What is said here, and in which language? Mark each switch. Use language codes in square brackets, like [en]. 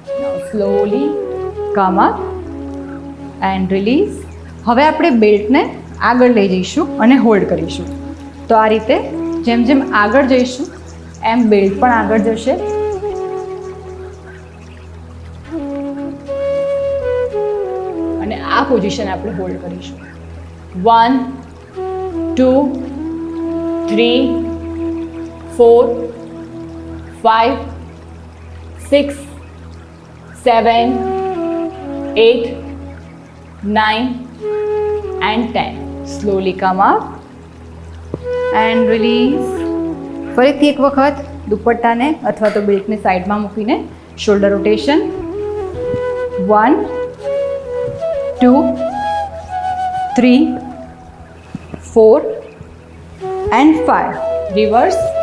[en] Now slowly come up and release. [gu] હવે આપણે બેલ્ટને આગળ લઈ જઈશું અને હોલ્ડ કરીશું. તો આ રીતે જેમ જેમ આગળ જઈશું એમ બેલ્ટ પણ આગળ જશે. અને આ પોઝિશન આપણે હોલ્ડ કરીશું. [en] 1 2 3 4 5 6 7 8 9 and 10. Slowly come up and release. [gu] ફરીથી એક વખત દુપટ્ટાને અથવા તો બેલ્ટને સાઈડમાં મૂકીને શોલ્ડર રોટેશન. [en] 1 2 3 4 and 5. Reverse.